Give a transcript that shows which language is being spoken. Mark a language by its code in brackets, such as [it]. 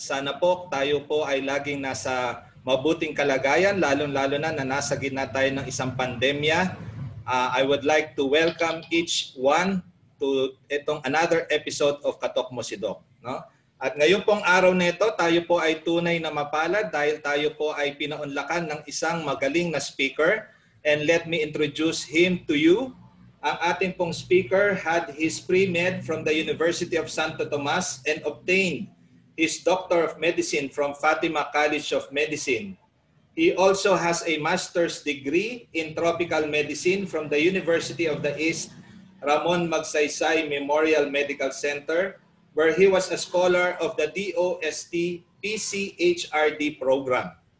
[tl] Sana po tayo po ay laging nasa mabuting kalagayan, lalong-lalo na nasa gitna tayo ng isang pandemya. [en] I would like to welcome each one to [tl] itong [en] another episode of Katok Mo Si Doc, no? [tl] At ngayon pong araw nito, tayo po ay tunay na mapalad dahil tayo po ay pinaunlakan ng isang magaling na speaker. [en] And let me introduce him to you. [tl] Ang ating pong speaker [en] had his pre-med from the University of Santo Tomas and obtained his Doctor of Medicine from Fatima College of Medicine. He also has a master's degree in tropical medicine from the University of the East Ramon Magsaysay Memorial Medical Center, where he was a scholar of the DOST PCHRD program.